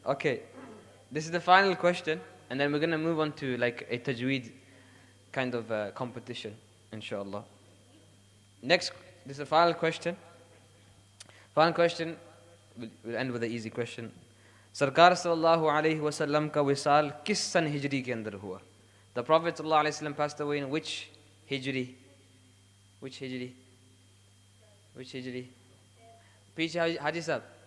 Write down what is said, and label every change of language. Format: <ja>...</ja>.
<en>Okay, this is the final question, and then we're going to move on to like a tajweed kind of competition, inshallah. Next, this is the final question. Final question, we'll end with an easy question.</en> <hi>सरकार सल्लल्लाहु अलैहि वसल्लम का विसाल किस सन हिजरी के अंदर हुआ?</hi> <en>The Prophet सल्लल्लाहु अलैहि वसल्लम passed away in which hijri? Which hijri?</en> <hi>पीछे हाजी साहब.</hi>